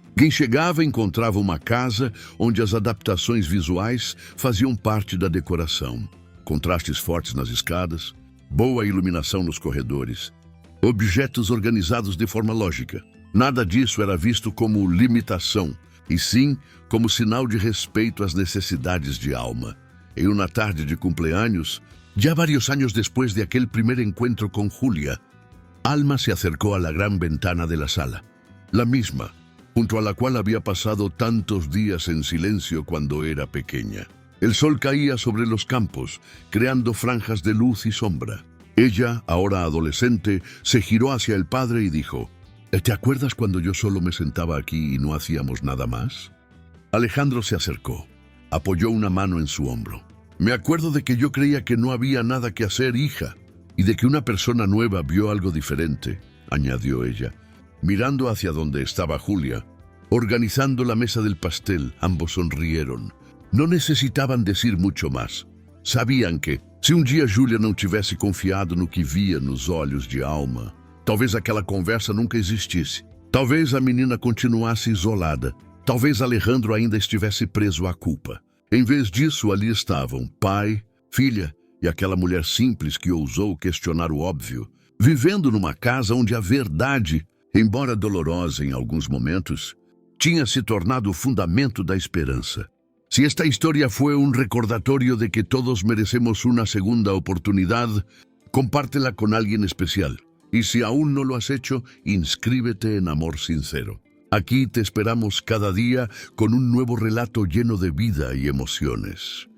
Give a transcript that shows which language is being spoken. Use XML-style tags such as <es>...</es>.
<pt>Quem chegava encontrava uma casa onde as adaptações visuais faziam parte da decoração. Contrastes fortes nas escadas, boa iluminação nos corredores, objetos organizados de forma lógica. Nada disso era visto como limitação, e sim como sinal de respeito às necessidades de Alma. Em uma tarde de</pt> <es>cumpleaños, ya varios años después de aquel primer encuentro con Julia, Alma se acercó a la gran ventana de la sala, la misma, junto a la cual había pasado tantos días en silencio cuando era pequeña. El sol caía sobre los campos, creando franjas de luz y sombra. Ella, ahora adolescente, se giró hacia el padre y dijo, «¿Te acuerdas cuando yo solo me sentaba aquí y no hacíamos nada más?» Alejandro se acercó, apoyó una mano en su hombro. «Me acuerdo de que yo creía que no había nada que hacer, hija, y de que una persona nueva vio algo diferente», añadió ella, mirando hacia donde estaba Julia. Organizando la mesa del pastel, ambos sonrieron. No necesitaban decir mucho más. Sabían que,</es> <pt>se um dia Julia não tivesse confiado no que via nos olhos de Alma, talvez aquela conversa nunca existisse. Talvez a menina continuasse isolada. Talvez Alejandro ainda estivesse preso à culpa. Em vez disso, ali estavam pai, filha e aquela mulher simples que ousou questionar o óbvio, vivendo numa casa onde a verdade, embora dolorosa em alguns momentos, tinha se tornado o fundamento da esperança.</pt> <es>Si esta historia fue un recordatorio de que todos merecemos una segunda oportunidad, compártela con alguien especial. Y si aún no lo has hecho, inscríbete en Amor Sincero. Aquí te esperamos cada día con un nuevo relato lleno de vida y emociones.</es>